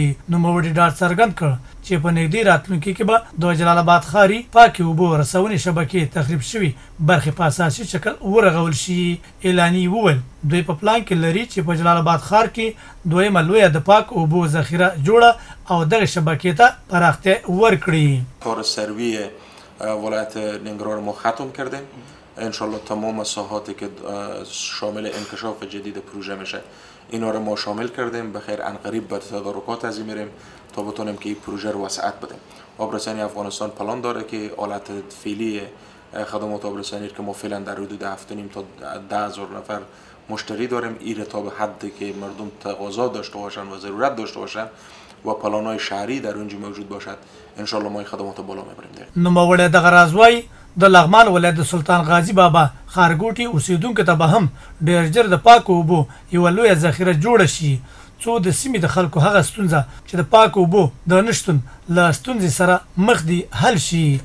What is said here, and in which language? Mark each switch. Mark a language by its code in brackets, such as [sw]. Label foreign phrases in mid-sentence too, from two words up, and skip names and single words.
[ps] نوموړي ډاډ څرګند کړ چې په نږدې راتلونکي کې به د جلال آباد ښاري پاکې اوبو رسونې شبکې تخریب شوي برخې په اساسي شکل ورغول شي. اعلاني وویل دوی په پلان کې لري چې په جلال آباد ښار کې دویمه لویه د پاک اوبو ذخیره جوړه او دغه شبکې ته پراختیا ورکړي. [fa] کار سروی ولایت ننگرهار ما ختم کردیم. انشالله تمام ساحاتی که شامل انکشاف جدید پروژه میشه اینا رو ما شامل کردیم. بخیر عنقریب به تدارکات از میریم تا بتونیم که این پروژه رو وسعت بدیم. آبرسانی افغانستان پلان داره که حالت فعلی خدمات آبرسانی که ما فعلا در حدود 7.5 تا 10,000 نفر مشتری داریم این تا به حدی که مردم تقاضا داشته باشن و ضرورت داشته باشن و پلان‌های شهری در اونجا موجود باشد. انشالله ما این خدمات بالا میبریم. [ps] نوموړی دغه راز وایي د لغمان ولایت د سلطان غازي بابا ښارګوټي اوسیدونکو ته به هم ډېر ژر د پاکو اوبو یوه لویه ذخیره جوړه شي څو د سیمې د خلکو هغه ستونزه چې د پاکو اوبو د نشتون له ستونزې سره مخ دي حل شي.